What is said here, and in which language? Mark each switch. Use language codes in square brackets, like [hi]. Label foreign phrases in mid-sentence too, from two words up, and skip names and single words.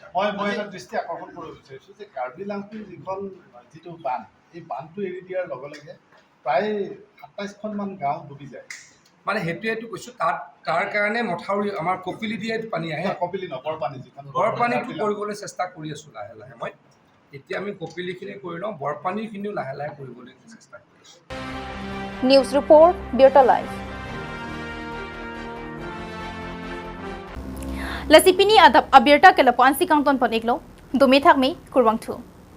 [as] মই এটা দৃষ্টি আকৰ্ষণ কৰিব বিচাৰিছোঁ যে কাৰ্বি আংলঙৰ যিখন যিটো বান্ধ এই বান্ধটো এৰি দিয়াৰ লগে লগে প্ৰায় 27খনমান গাঁও ডুবি যায় মানে সেইটোৱেতো কৈছোঁ তাৰ কাৰণে মথাউৰি আমাৰ কপিলি দিয়ে পানী আহে কপিলি নগৰপানী যিখন বৰপানীটো কৰিবলৈ চেষ্টা কৰি আছোঁ লাহে লাহে মই এতিয়া আমি কপিলিখিনি কৰি লওঁ বৰপানীখিনিও লাহে লাহে কৰিবলৈ চেষ্টা কৰি আছোঁ [en] News Report, Bierta Live. [mjw] Lasipini adap abierta ke lapuan si kangton paniglo, dumithak mi kurwang tu.